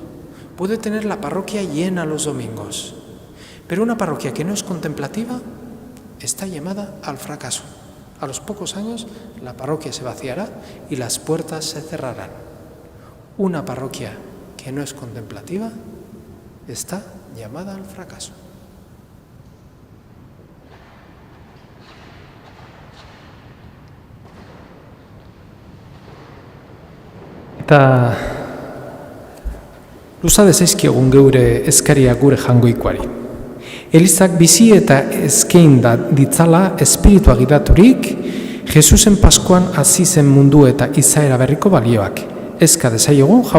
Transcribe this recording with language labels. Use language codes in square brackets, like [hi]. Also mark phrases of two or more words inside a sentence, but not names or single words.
[es] Puede tener la parroquia llena los domingos. Pero una parroquia que no es contemplativa está llamada al fracaso. A los pocos años la parroquia se vaciará y las puertas se cerrarán. Una parroquia que no es contemplativa está llamada al fracaso. [eu] Eta luza dezaizkiogun geure eskaria gure jangoikoari. Elizak bizi eta eskain da ditzala espiritua gidaturik, Jesusen Paskoan hasi zen mundu eta izaera berriko balioak.